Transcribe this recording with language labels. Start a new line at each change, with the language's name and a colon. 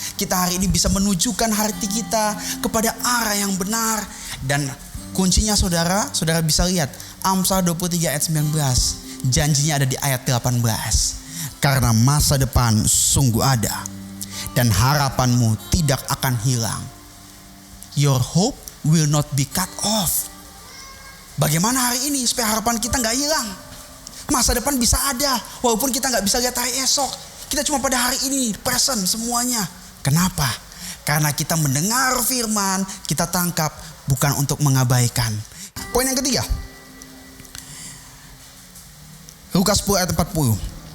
Indonesian: Kita hari ini bisa menunjukkan hati kita kepada arah yang benar. Dan kuncinya saudara bisa lihat Amsal 23 ayat 19. Janjinya ada di ayat 18. Karena masa depan sungguh ada dan harapanmu tidak akan hilang.
English: Your hope will not be cut off.
Indonesian: Bagaimana hari ini supaya harapan kita gak hilang? Masa depan bisa ada walaupun kita gak bisa lihat hari esok. Kita cuma pada hari ini, present semuanya. Kenapa? Karena kita mendengar firman, kita tangkap, bukan untuk mengabaikan. Poin yang ketiga, Lukas 10 ayat 40.